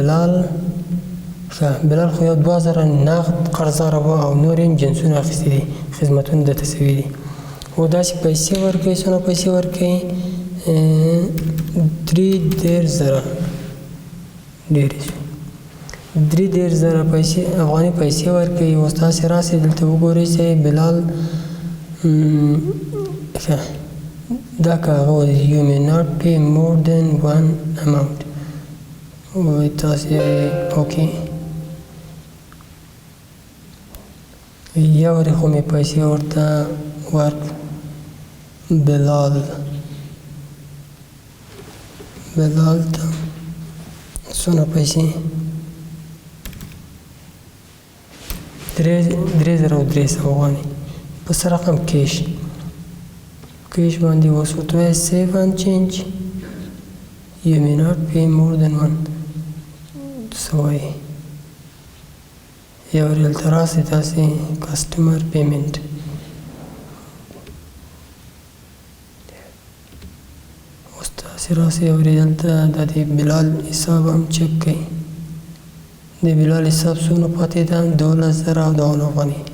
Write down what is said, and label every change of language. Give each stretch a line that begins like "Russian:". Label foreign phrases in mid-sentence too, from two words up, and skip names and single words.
Pashto: بلال خو یو 2000 نقد قرضدار وه او نور یې جنسونه اخیستي دي خدمتونه درته سوي دي او داسې پیسې ورکوي څومره پیسې ورکوي 3,000 ډېرې شوې 3,000 پیسې افغاني پیسې ورکوي اوس تاسې راسئ دلته وګورئ چې بلال دا کاغذ
English: you may not pay more than one amount
Pashto: وایي تاسې اوکې یو وارې خو مې پیسې ورته ورکړو بلال ته څومره پیسې 3,300 افغانۍ په څه رقم کیش باندې اوس ورته وایي
English: save and change you may not pay more than one
Pashto: څه وایي یو وارې هلته راسئ تاسې
English: customer payment
Pashto: اوس تاسې راسئ یو وارې دلته دا د بلال حساب هم چک کړئ د بلال حساب څومره پاتې ده 12,000 افغانۍ